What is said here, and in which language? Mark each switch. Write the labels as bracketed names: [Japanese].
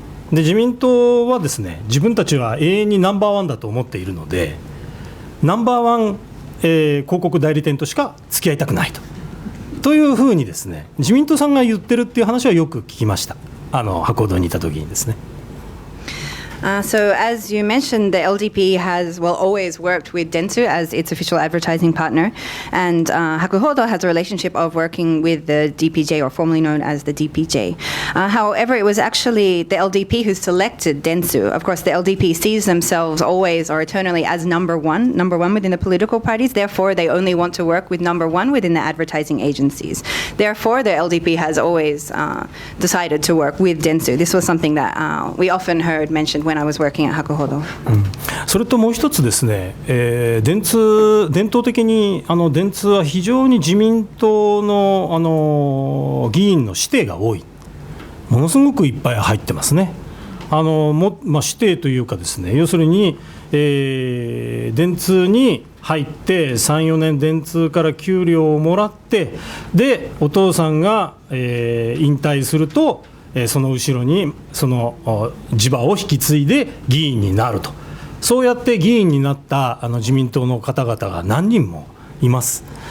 [Japanese] で自民党はですね、自分たちは永遠にナンバーワンだと思っているので、ナンバーワン、広告代理店としか付き合いたくないというふうにですね、自民党さんが言ってるっていう話はよく聞きました。博報堂にいた時にですね。 [English] So as you mentioned, the LDP has always worked with Dentsu as its official advertising partner, and Hakuhodo has a relationship of working with the DPJ, or formerly known as the DPJ. However, it was actually the LDP who selected Dentsu. Of course, the LDP sees themselves always or eternally as number one within the political parties. Therefore, they only want to work with number one within the advertising agencies. Therefore, the LDP has always decided to work with Dentsu. This was something that we often heard mentioned when I was working at Hakuhodo. [Japanese] それともう一つですね、伝統的に電通は非常に自民党の、議員の指定が多い、ものすごくいっぱい入ってますね。指定というかですね、要するに、電通に入って3、4年電通から給料をもらって、でお父さんが、引退すると、その後ろにその地場を引き継いで議員になると、そうやって議員になった自民党の方々が何人もいます。